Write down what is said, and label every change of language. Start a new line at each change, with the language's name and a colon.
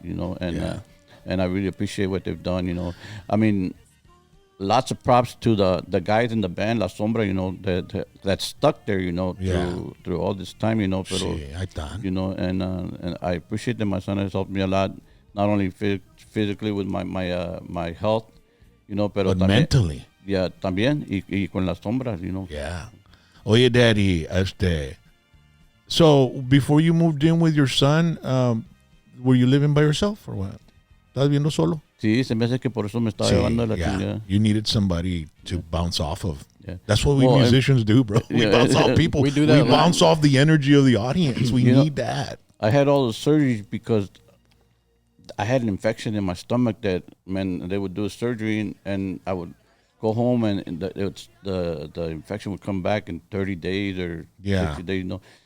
English: You know, and I really appreciate what they've done. You know, I mean, lots of props to the guys in the band La Sombra. You know, that stuck there. You know, through all this time. You know,
Spanish: pero,
English: you know, and I appreciate that my son has helped me a lot, not only physically with my health. You know,
Spanish: pero
English: but
Spanish: también,
English: mentally.
Spanish: Yeah, también, y con las sombras,
English: you know. Yeah. Oye, Daddy, so before you moved in with your son, were you living by yourself or what?
Spanish: ¿Estabas viviendo solo? Sí, se me hace que por eso me estaba llevando la chingada.
English: You needed somebody to bounce off of. Yeah. That's what we musicians do, bro. We bounce off people. We do that. We bounce off the energy of the audience. We need that. I had all the surgeries because I had an infection in my stomach that, man, they would do a surgery and I would go home and the infection would come back in 30 days or 60 days, you know.